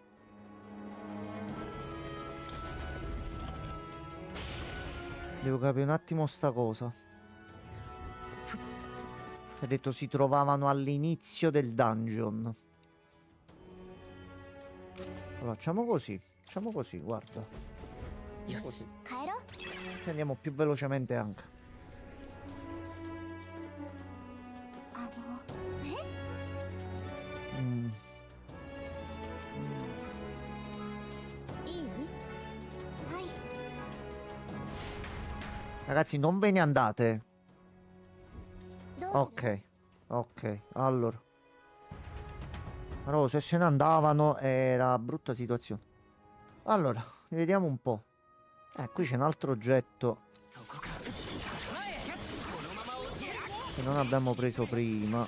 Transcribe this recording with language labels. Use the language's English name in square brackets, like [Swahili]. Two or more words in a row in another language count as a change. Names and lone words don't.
[Italian] Devo capire un attimo sta cosa. Ha detto si trovavano all'inizio del dungeon. Allora, facciamo così, guarda. Facciamo così. [Japanese] 帰ろう。 [Italian] E andiamo più velocemente anche. [Japanese] え、 Mm. いい？はい。 [Italian] Ragazzi, non ve ne andate. [Japanese] どうする？ [Italian] Ok, ok, allora. Però se ne andavano era brutta situazione. Allora, vediamo un po'. Qui c'è un altro oggetto che non abbiamo preso prima.